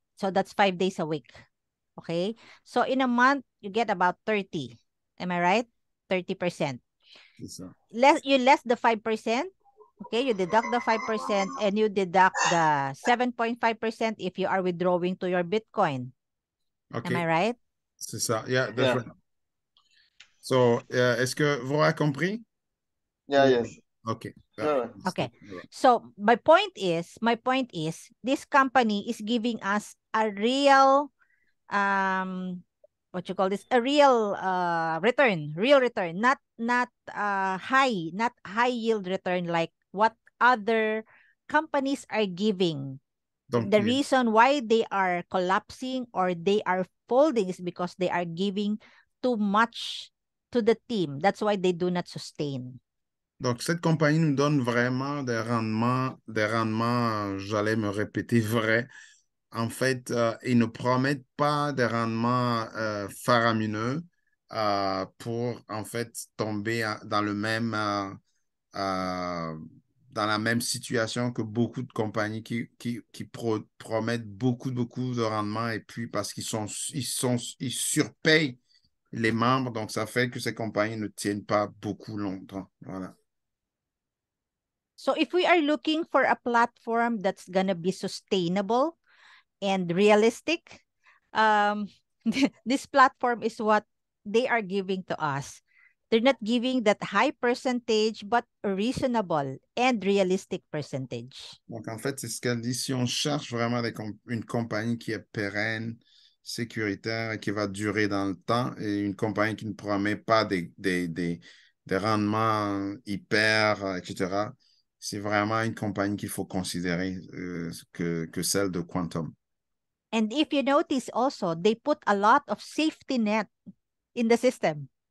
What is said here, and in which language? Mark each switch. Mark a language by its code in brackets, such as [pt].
[en] So that's 5 days a week. Okay. So in a month, you get about 30. Am I right? 30%. You less the 5%. Okay, you deduct the 5% and you deduct the 7.5% if you are withdrawing to your Bitcoin. Okay. Am I right? [fr] C'est ça. [en] Yeah, that's right. [fr] So, est-ce que vous avez compris? [en] Yeah, yes. Okay. Okay. So my point is, this company is giving us a real, what you call this, a real real return, not high yield return like what other companies are giving. [fr] Donc, [en] The reason why they are collapsing or they are folding is because they are giving too much to the team. That's why they do not sustain. [fr] Donc, cette compagnie nous donne vraiment des rendements, j'allais me répéter, vrais. En fait, ils ne promettent pas des rendements faramineux pour, en fait, tomber dans le même, dans la même situation que beaucoup de compagnies qui promettent beaucoup de rendements, et puis parce ils surpayent les membres, donc ça fait que ces compagnies ne tiennent pas beaucoup longtemps. Voilà. [en] So if we are looking for a platform that's gonna be sustainable and realistic, this platform is what they are giving to us. They're not giving that high percentage, but a reasonable and realistic percentage. [fr] Donc, en fait, c'est ce qu'elle dit. Si on cherche vraiment une compagnie qui est pérenne, sécuritaire et qui va durer dans le temps, et une compagnie qui ne promet pas des rendements hyper, etc., c'est vraiment une compagnie qu'il faut considérer que celle de Quantum. [en] And if you notice also, they put a lot of safety net in the system.